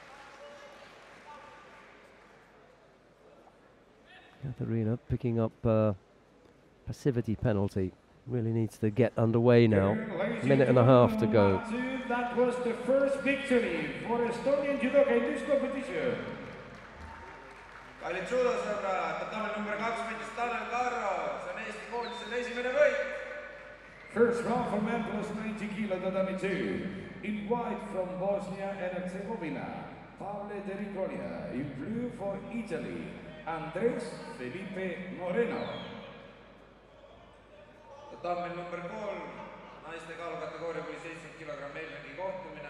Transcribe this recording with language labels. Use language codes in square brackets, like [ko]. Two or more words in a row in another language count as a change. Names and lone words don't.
[en] Katharina picking up passivity penalty. Really needs to get underway now. Minute and a half to go. That was the first victory for Estonian judoka in this competition. [et] kallid judosõbrad, tatami number 2 võitis Tanel Carro, see on Eesti koondise esimene võit. [en] First round for men plus 90 kilo tatami 2. In white from Bosnia and Herzegovina, Pavle Dericonia. In blue for Italy, Andres Felipe Moreno. [et] Tatami number 3, naiste kaalukategooria kuni 70 kilogramm eelringi kohtumine.